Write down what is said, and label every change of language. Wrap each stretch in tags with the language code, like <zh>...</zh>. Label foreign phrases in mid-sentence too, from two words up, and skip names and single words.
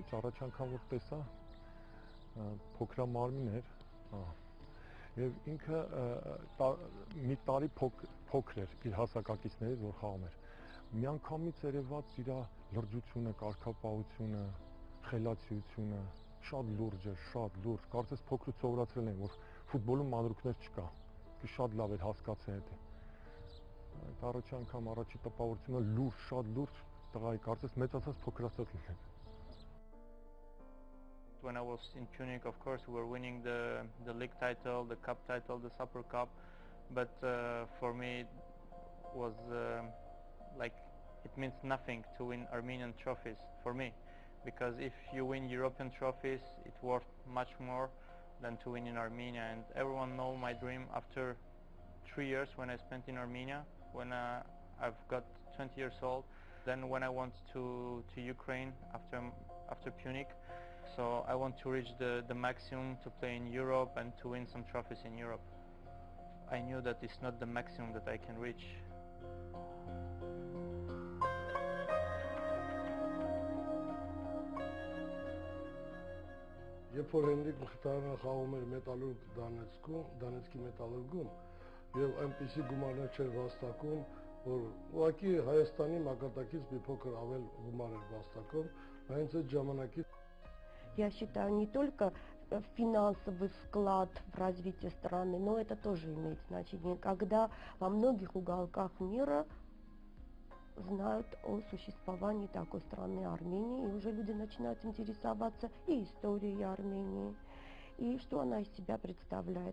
<hy>առաջի անգամ որ տեսա փոքրամարմին էր, եւ ինքը մի տարի փոքր էր իր հասակակիցներից, որ խաղում էր։ Միանգամից երևաց իր լրջությունը, կարգապահությունը, խելացիությունը, շատ լուրջ էր, շատ լուրջ, կարծես փոքրուց սովորացրել են, որ ֆուտբոլում մանրուքներ չկա, շատ լավ էր հասկացել դա։ Այդ առաջի անգամ առաջի տպավորությունը լուրջ, շատ լուրջ տղայի, կարծես մեծացած փոքրացած լինել։</hy> <en>When I was in Punic, of course, we were winning the league title, the cup title, the Super Cup, but for me it was like it means nothing to win Armenian trophies for me, because if you win European trophies, it's worth much more than to win in Armenia. And everyone know my dream after 3 years when I spent in Armenia, when I've got 20 years old. Then when I went to Ukraine after Punic, so I want to reach the maximum to play in Europe and to win some trophies in Europe. I knew that it's not the maximum that I can reach.</en> <hy>Երբ որ Henrikh Mkhitaryan խաղում էր Մետալուրգ Դոնեցկի Մետալուրգում, եւ այնպիսի գումարներ չէր վաստակում, որ ուղղակի Հայաստանի մակարդակից մի փոքր ավել գումար էր վաստակում, հենց այդ ժամանակից</hy> <ru>Я считаю, не только финансовый вклад в развитие страны, но это тоже имеет значение, когда во многих уголках мира знают о существовании такой страны Армении, и уже люди начинают интересоваться и историей Армении, и что она из себя представляет.</ru>